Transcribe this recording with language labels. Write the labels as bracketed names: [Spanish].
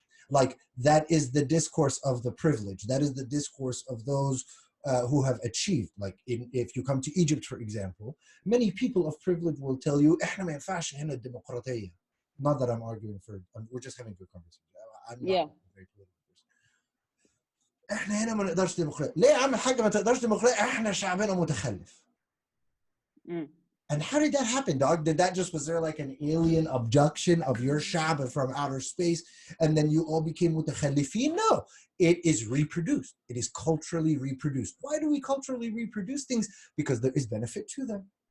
[English] Like that is the discourse of the privilege. That is the discourse of those who have achieved. Like if you come to Egypt, for example, many people of privilege will tell you, [Arabic] إحنا ما ينفعش هنا الديمقراطية. [English] Not that I'm arguing for, we're just having a good conversation. I'm not very political person. [Arabic] إحنا هنا ما نقدرش ديمقراطية. ليه يا عم الحاج ما تقدرش ديمقراطية؟ إحنا شعبنا متخلف. Mm. [English] And how did that happen, dog? Was there like an alien abduction of your shab from outer space and then you all became mutakhallifin? No, it is reproduced. It is culturally reproduced. Why do we culturally reproduce things? Because there is benefit to them.